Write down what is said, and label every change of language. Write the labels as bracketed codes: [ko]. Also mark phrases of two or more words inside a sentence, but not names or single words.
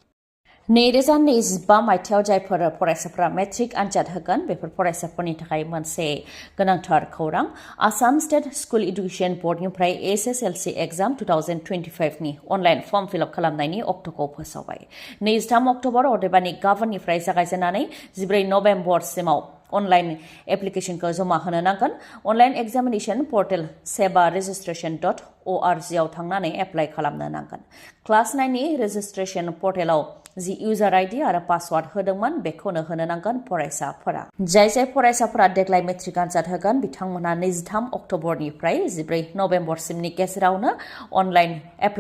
[brx] 2025 मायथाइयाव जायफोर फरायसाफोरा मेट्रिक आनजाद होगोन बेफोर फरायसाफोरनि थाखाय मोनसे गोनांथार खौरां आसाम स्टेट स्कुल एडुकेशन बर्डनिफ्राय SSLC एग्जाम 2025 नि [en] online form fill-up [brx] खालामनायनि अक्ट'खौ फोसावबाय 23 अक्ट'बर अदेबानि गाबोननिफ्राय जागायजेननानै 14 नभेम्बरसिमाव अनलाइन एप्लिकेशनखौ जमा होनो नांगोन [en] online examination portal [brx] seva.registration.org आव थांनानै एप्लाइ खालामनो नांगोन क्लास 9 नि रेजिस्ट्रेशन पर्टेलाव जि इउजार [en] ID and password [brx] होदोंमोन बेखौनो होनो नांगोन फरायसाफोरा जाय फरायसाफोरा देग्लाय मेट्रिक आनजाद होगोन बिथांमोनहा 23 अक्ट'बरनिफ्राय 14 नभेम्बरसिमनि गेजेरावनो [en] online apply